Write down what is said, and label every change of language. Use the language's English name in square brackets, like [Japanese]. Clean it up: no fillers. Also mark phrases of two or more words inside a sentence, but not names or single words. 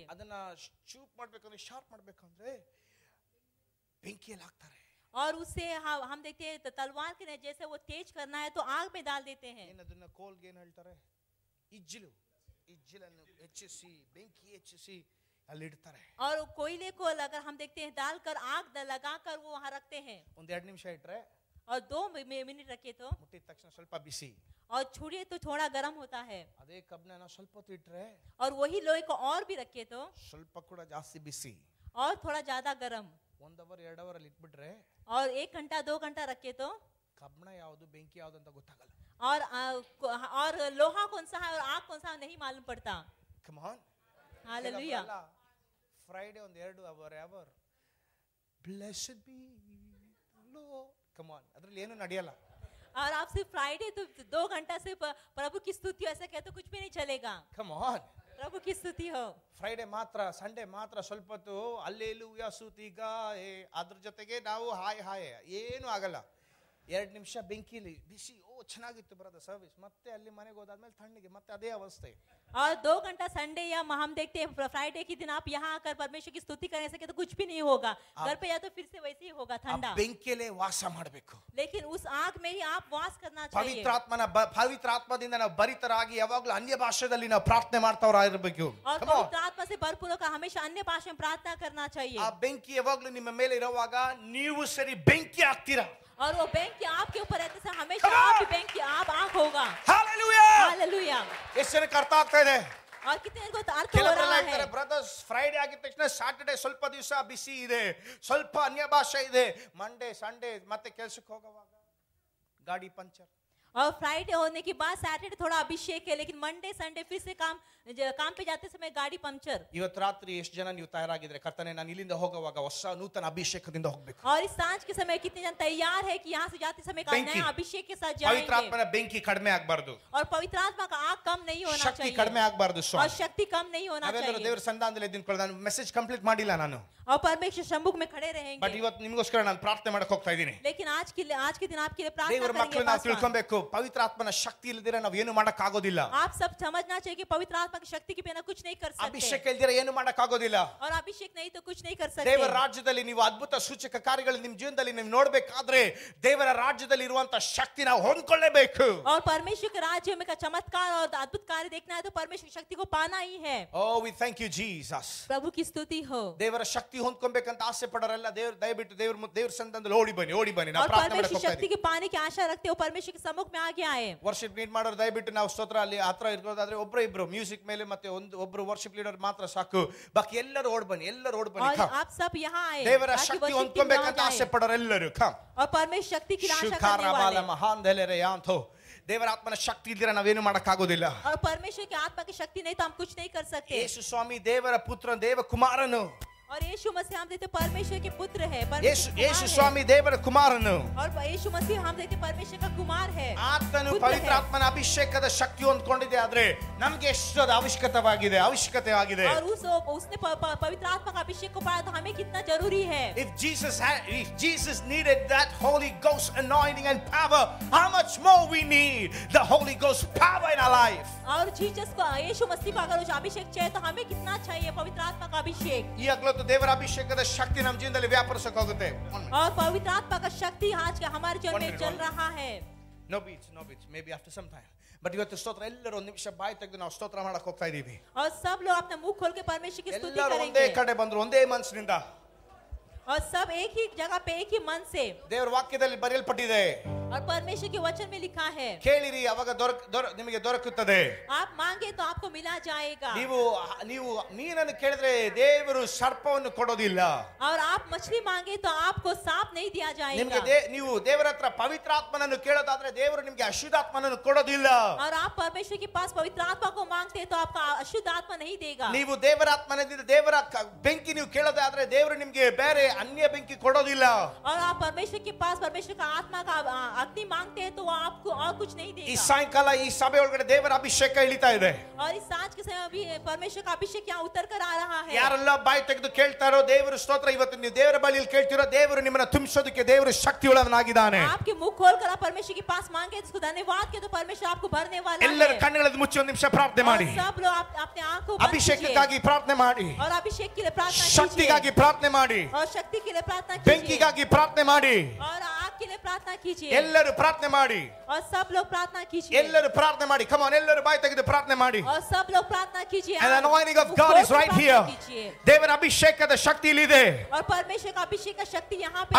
[Kannada] ಅದನ್ನ ಚೂಪ್ ಮಾಡ್ಬೇಕಂದ್ರೆ, ಶಾರ್ಪ್ ಮಾಡ್ಬೇಕಂದ್ರೆ ಬೆಂಕಿಯಲ್ಲಿ ಹಾಕ್ತಾರೆ. [Hindi] और उससे हम देखते हैं तलवार के जैसे वो तेज करना है तो आग में डाल देते हैं. [Kannada] ಅದನ್ನ ಕೋಲ್ಗೆ ಏನ್ ಹೇಳ್ತಾರೆ, ಇಜ್ಜಿಲನ್ನು ಹೆಚ್ಚಿಸಿ, ಬೆಂಕಿ ಹೆಚ್ಚಿಸಿ ಅಲ್ಲಿ ಇಡ್ತಾರೆ. [Hindi] और कोयले को अगर हम देखते हैं डालकर आग लगाकर वो वहाँ रखते हैं. [Kannada] ಒಂದ್ 2 ನಿಮಿಷ ಇಟ್ರೆ, [Hindi] और 2 मिनट रखे तो [Kannada] ಮುಟ್ಟಿದ ತಕ್ಷಣ ಸ್ವಲ್ಪ ಬಿಸಿ, [Hindi] और छुड़िए तो थोड़ा गर्म होता है. [Kannada] ಅದೇ ಕಬ್ಬಿಣನ ಸ್ವಲ್ಪ ಹೊತ್ತು ಇಟ್ರೆ, [Hindi] और वही लोहे को और भी रखे तो [Kannada] ಸ್ವಲ್ಪ ಕೂಡ ಜಾಸ್ತಿ ಬಿಸಿ, [Hindi] और थोड़ा ज्यादा गर्म. [Kannada] 1 ಅವರ್ 2 ಅವರ್ ಅಲ್ಲಿ ಇಟ್ಬಿಟ್ರೆ, [Hindi] और 1 घंटा 2 घंटा रखे तो [Kannada] ಕಬ್ಬಿಣ ಯಾವುದು ಬೆಂಕಿ ಯಾವುದು ಅಂತ ಗೊತ್ತಾಗಲ್ಲ. [Hindi] और लोहा कौन सा है और आग कौन सा नहीं मालूम पड़ता. [English] come on, [Hindi] हालेलुया. [Kannada] ಫ್ರೈಡೆ ಒಂದು 2 ಅವರ್ [English] blessed be lo, come on, [Kannada] ಅದ್ರಲ್ಲಿ ಏನು ನಡೆಯಲ್ಲ. [Hindi] और आप सिर्फ फ्राइडे तो 2 घंटा सिर्फ प्रभु की स्तुति ऐसा कहते तो कुछ भी नहीं चलेगा. [English] come on, [Hindi] प्रभु की स्तुति हो. [Kannada] ಫ್ರೈಡೆ ಮಾತ್ರ, ಸಂಡೇ ಮಾತ್ರ ಸ್ವಲ್ಪ ಹೊತ್ತು ಅಲ್ಲೇಲೂಯಾ ಸ್ತುತಿ ಗಾಯೆ, ಅದ್ರ ಜೊತೆಗೆ ನಾವು ಹಾಯ್ ಹಾಯ್, ಏನು ಆಗಲ್ಲ. 2 ನಿಮಿಷ ಬೆಂಕಿಲಿ ಬಿಸಿ, ಓ ಚೆನ್ನಾಗಿತ್ತು [English] brother service, [Kannada] ಮತ್ತೆ ಅಲ್ಲಿ ಮನೆಗೆ ಹೋದಾದ್ಮೇಲೆ ತಣ್ಣಗೆ ಮತ್ತೆ ಅದೇ ಅವಸ್ಥೆ. [Hindi] और 2 घंटा संडे या हम देखते हैं फ्राइडे के दिन आप यहाँ आकर परमेश्वर की स्तुति करने सके तो कुछ भी नहीं होगा, घर पे या तो फिर से वैसे ही होगा ठंडा. [Kannada] ಬೆಂಕಿಲೇ ವಾಸ ಮಾಡಬೇಕು. [Hindi] लेकिन उस आग में ही आप वास करना चाहिए. [Kannada] ಪವಿತ್ರ ಆತ್ಮದಿಂದ ನಾವು ಭರಿತರಾಗಿ ಯಾವಾಗಲೂ ಅನ್ಯ ಭಾಷೆಯಲ್ಲಿ ನಾವು ಪ್ರಾರ್ಥನೆ ಮಾಡ್ತಾವರಾಗಿರಬೇಕು. [Hindi] और पवित्र आत्मा से भरपूर होकर हमेशा अन्य भाषा में प्रार्थना करना चाहिए. [Kannada] ಆ ಬೆಂಕಿ ಯಾವಾಗಲೂ ನಿಮ್ಮ ಮೇಲೆ ಇರುವಾಗ ನೀವು ಸರಿ ಬೆಂಕಿ ಆಗ್ತೀರಾ. [Hindi] और वो बेंकी आपके ऊपर रहते से हमेशा आप भी बेंकी आप आग होगा. हालेलुया हालेलुया. [Kannada] ಎಷ್ಟು ಜನಕ್ಕೆ ಅರ್ಥ ಆಗ್ತಾ ಇದೆ? [Hindi] और कितने को अर्थ हो रहा है? [English] brothers Friday [Kannada] ಆಗಿದ ತಕ್ಷಣ ಸ್ಯಾಟರ್ಡೆ ಸ್ವಲ್ಪ ದಿವಸ ಬಿಸಿ ಇದೆ, ಸ್ವಲ್ಪ ಅನ್ಯ ಭಾಷೆ ಇದೆ, [English] Monday Sunday [Kannada] ಮತ್ತೆ ಕೆಲಸಕ್ಕೆ ಹೋಗುವಾಗ ಗಾಡಿ ಪಂಚರ್. [Hindi] और फ्राइडे होने के बाद सैटरडे थोड़ा अभिषेक है, लेकिन [English] Monday Sunday [Hindi] फिर से काम पे जाते समय गाड़ी पंचर. [Kannada] ಇವತ್ತು ರಾತ್ರಿ ಎಷ್ಟು ಜನ ನೀವು ತಯಾರಾಗಿದ್ರೆ ಕರ್ತನೇ ನಾನು ಇಲ್ಲಿಂದ ಹೋಗುವಾಗ ಹೊಸ ನೂತನ ಅಭಿಷೇಕದಿಂದ ಹೋಗಬೇಕು. [Hindi] और इस सांझ के समय कितने जन तैयार है कि यहाँ से जाते समय का नया अभिषेक के साथ जाएंगे. [Kannada] ಪವಿತ್ರ ಆತ್ಮನ ಬೆಂಕಿ ಕಡಿಮೆ ಆಗಬಾರದು. [Hindi] और पवित्र आत्मा का आग कम नहीं होना चाहिए. [Kannada] ಶಕ್ತಿ ಕಡಿಮೆ ಆಗಬಾರದು. [Hindi] और शक्ति कम नहीं होना चाहिए. [Kannada] ನಾವೆಲ್ಲರೂ ದೇವರ ಸಂಧಾನದಲ್ಲಿ ನಿಂತ್ಕೊಳ್ಳೋಣ. ನಾನು [English] message complete [Kannada] ಮಾಡಿಲ್ಲ ನಾನು. [Hindi] और परमेश्वर सम्मुख में खड़े रहेंगे. [Kannada] ಬಟ್ ಇವತ್ತು ನಿಮಗೋಸ್ಕರ ನಾನು ಪ್ರಾರ್ಥನೆ ಮಾಡಕ್ಕೆ ಹೋಗ್ತಾ ಇದ್ದೀನಿ. [Hindi] लेकिन आज के दिन आपके लिए प्रार्थना [Kannada] ದೇವರ ಮಕ್ಕಳು ನಾವು ತಿಳ್ಕೊಬೇಕು, ಪವಿತ್ರ ಆತ್ಮನ ಶಕ್ತಿ ಇಲ್ಲದಿರ ನಾವು ಏನು ಮಾಡಕ್ಕೆ ಆಗೋದಿಲ್ಲ. [Hindi] आप सब समझना चाहिए कि पवित्र आत्मा की शक्ति के बिना कुछ नहीं कर सकते. [Kannada] ಅಭಿಷೇಕ ಇಲ್ಲದಿರ ಏನು ಮಾಡಕ್ಕೆ ಆಗೋದಿಲ್ಲ. [Hindi] और अभिषेक नहीं तो कुछ नहीं कर सकते. [Kannada] ದೇವರ ರಾಜ್ಯದಲ್ಲಿ ನೀವು ಅದ್ಭುತ ಸೂಚಕ ಕಾರ್ಯಗಳು ನಿಮ್ಮ ಜೀವನದಲ್ಲಿ ನೀವು ನೋಡಬೇಕಾದ್ರೆ ದೇವರ ರಾಜ್ಯದಲ್ಲಿ ಇರುವಂತ ಶಕ್ತಿ ನಾವು ಹೊಂದಿಕೊಳ್ಳಬೇಕು. [Hindi] और परमेश्वर के राज्य में का चमत्कार और अद्भुत कार्य देखना है तो परमेश्वर की शक्ति को पाना ही है. [English] Oh, we thank you Jesus. [Hindi] प्रभु की स्तुति हो. [Kannada] ದೇವರ ಶಕ್ತಿ ಹೊಂದ್ಕೊಬೇಕಂತ ಆಸೆ ಪಡೋರೆಲ್ಲ ದಯವಿಟ್ಟು ದೇವರ ಸಂಧಾನದಲ್ಲಿ ಓಡಿ ಬನ್ನಿ ನಾವು ಪ್ರಾರ್ಥನೆ ಮಾಡಕ್ಕೆ ಹೋಗ್ತಾ [Hindi] शक्ति के पाने की आशा रखते हो, परमेश्वर के सम्मुख में आगे आए. [English] worship lead [Kannada] ಮಾಡೋರು ದಯವಿಟ್ಟು ನಾವು ಸ್ತೋತ್ರ ಅಲ್ಲಿ ಹತ್ರ ಇರೋದಾದ್ರೆ ಒಬ್ರು ಮ್ಯೂಸಿಕ್ ಮೇಲೆ ಮತ್ತೆ ಒಬ್ರು [English] worship leader [Kannada] ಮಾತ್ರ ಸಾಕು, ಬಾಕಿ ಎಲ್ಲರೂ ಓಡ್ ಬನ್ನಿ. [Hindi] आप सब यहाँ आए. [Kannada] ದೇವರ ಶಕ್ತಿ ಹೊಂದ್ಕೊಬೇಕಂತ ಆಸೆ ಪಡೋರೆಲ್ಲರೂ ಕಮ್. [Hindi] और परमेश्वर शक्ति की आशा करने वाले [Kannada] ಮಹಾನ್ ದೆಲೆರೆ ಯಾಂತೋ ದೇವರ ಆತ್ಮನ ಶಕ್ತಿ ಇದ್ದರೆ ನಾವೇನು ಮಾಡಕ್ಕೆ ಆಗೋದಿಲ್ಲ. [Hindi] और परमेश्वर की आत्मा की शक्ति नहीं तो हम कुछ नहीं कर सकते. [Kannada] ಯೇಸು ಸ್ವಾಮಿ ದೇವರ ಪುತ್ರ ದೇವ ಕುಮಾರನು. [Hindi] और यीशु मसीह हम देखते परमेश्वर के पुत्र है. [Kannada] ಯೇಸು ಸ್ವಾಮಿ ದೇವರ ಕುಮಾರನು. [Hindi] और यीशु मसीह हम देखते परमेश्वर का कुमार है. [Kannada] ಆತನು ಪವಿತ್ರ ಆತ್ಮನ ಅಭಿಷೇಕದ ಶಕ್ತಿ ಹೊಂದಿಕೊಂಡಿದೆ, ಆದ್ರೆ ನಮಗೆ ಎಷ್ಟು ಅವಶ್ಯಕತೆ ಆಗಿದೆ. [Hindi] और उसने पवित्र आत्मा का अभिषेक को पाया तो हमें कितना जरूरी है. [English] If Jesus needed that Holy Ghost anointing and power, how much more we need the Holy Ghost power in our life. [Hindi] और जीसस को यीशु मसीह को अगर उस अभिषेक चाहिए तो हमें कितना चाहिए पवित्र आत्मा का अभिषेक. [Kannada] ಈಗಲೂ ದೇವರ ಅಭಿಷೇಕದ ಶಕ್ತಿ ನಮ್ಮ ಜೀವನದಲ್ಲಿ ವ್ಯಾಪರಿಸಕ್ಕೆ ಹೋಗುತ್ತೆ. [Hindi] और पवित्र आत्मा का शक्ति आज के हमारे जीवन में चल रहा है. [English] No beats, maybe after some time. [Kannada] But ಇವತ್ತು ಸ್ತೋತ್ರ ಎಲ್ಲರೂ ಒಂದು ನಿಮಿಷ ಬಾಯಿ ತೆಗೆದು ನಾವು ಸ್ತೋತ್ರ ಮಾಡಕ್ಕೆ ಹೋಗ್ತಾ ಇದೀವಿ. [Hindi] और सब लोग अपना मुंह खोल के परमेश्वर की स्तुति करेंगे. [Kannada] ಒಂದೇ ಕಡೆ ಬಂದ್ರು, ಒಂದೇ ಮನಸ್ಸಿನಿಂದ. [Hindi] और सब एक ही जगह पे एक ही मन से. [Kannada] ದೇವರ ವಾಕ್ಯದಲ್ಲಿ ಬರೆಯಲ್ಪಟ್ಟಿದೆ. [Hindi] और परमेश्वर के वचन में लिखा है, [Kannada] ಕೇಳಿರಿ ಅವಾಗ ನಿಮಗೆ ದೊರಕುತ್ತದೆ. [Hindi] आप मांगे तो आपको मिला जाएगा. [Kannada] ನೀವು ಮೀನನ್ನು ಕೇಳಿದ್ರೆ ದೇವರು ಸರ್ಪವನ್ನು ಕೊಡೋದಿಲ್ಲ. [Hindi] और आप मछली मांगे तो आपको सांप नहीं दिया जाएगा. [Kannada] ನಿಮಗೆ ನೀವು ದೇವರ ಹತ್ರ ಪವಿತ್ರ ಆತ್ಮನನ್ನು ಕೇಳೋದಾದ್ರೆ ದೇವರು ನಿಮಗೆ ಅಶುದ್ಧಾತ್ಮನನ್ನು ಕೊಡೋದಿಲ್ಲ. [Hindi] और आप परमेश्वर के पास पवित्र आत्मा को मांगते तो आपका अशुद्ध आत्मा नहीं देगा. [Kannada] ನೀವು ದೇವರ ಆತ್ಮನಿಂದ ದೇವರ ಬೆಂಕಿ ನೀವು ಕೇಳೋದಾದ್ರೆ ದೇವರು ನಿಮಗೆ ಬೇರೆ ಅನ್ಯ ಬೆಂಕಿ ಕೊಡೋದಿಲ್ಲ. [Hindi] और आप परमेश्वर के पास परमेश्वर का आत्मा का अग्नि मांगते हैं तो वो आपको और कुछ नहीं देगा. [Kannada] ಈ ಸಾಯಂಕಾಲ ಈ ಸಭೆ ಒಳಗಡೆ ದೇವರ ಅಭಿಷೇಕ ಇಳಿತಾ ಇದೆ. [Hindi] और इस सांझ के समय अभी परमेश्वर का अभिषेक यहाँ उतर कर आ रहा है. [Kannada] ಯಾರೆಲ್ಲ ಬಾಯಿ ತೆಗೆದು ಕೇಳ್ತಾರೋ ದೇವರ ಸ್ತೋತ್ರ, ಇವತ್ತು ನೀವು ದೇವರ ಬಳಿಯಲ್ಲಿ ಕೇಳ್ತಿರೋ ದೇವರು ನಿಮ್ಮನ್ನ ತುಂಬಿಸೋದಕ್ಕೆ ದೇವರು ಶಕ್ತಿಯುಳ್ಳವನಾಗಿದ್ದಾನೆ. [Hindi] आपके मुंह खोलकर आप परमेश्वर के पास मांगे उसको धन्यवाद के तो परमेश्वर आपको भरने वाला है. [Kannada] ಎಲ್ಲರ ಕಣ್ಣುಗಳನ್ನು ಮುಚ್ಚಿ ಒಂದು ನಿಮಿಷ ಪ್ರಾರ್ಥನೆ ಮಾಡಿ. [Hindi] सब लोग अपने आंखों को [Kannada] ಅಭಿಷೇಕಕ್ಕಾಗಿ ಪ್ರಾರ್ಥನೆ ಮಾಡಿ. [Hindi] और अभिषेक के लिए प्रार्थना कीजिए. [Kannada] ಶಕ್ತಿಗಾಗಿ ಪ್ರಾರ್ಥನೆ ಮಾಡಿ. [Hindi] और शक्ति के लिए प्रार्थना कीजिए. [Kannada] ಬೆಂಕಿಗಾಗಿ ಪ್ರಾರ್ಥನೆ ಮಾಡಿ. [Hindi] और आग के लिए प्रार्थना कीजिए. [Kannada] ಎಲ್ಲರೂ ಪ್ರಾರ್ಥನೆ ಮಾಡಿ. [Hindi] और सब लोग प्रार्थना कीजिए. [Kannada] ಎಲ್ಲರೂ ಪ್ರಾರ್ಥನೆ ಮಾಡಿ. [English] come on, [Kannada] ಎಲ್ಲರೂ ಬಾಯಿ ತೆಗೆದು ಪ್ರಾರ್ಥನೆ ಮಾಡಿ. [Hindi] और सब लोग प्रार्थना कीजिए. [English] And the anointing of God is right here. [Kannada] ದೇವರ ಅಭಿಷೇಕದ ಶಕ್ತಿ ಇಲ್ಲಿದೆ. [Hindi] और परमेश्वर का अभिषेक का शक्ति यहाँ पे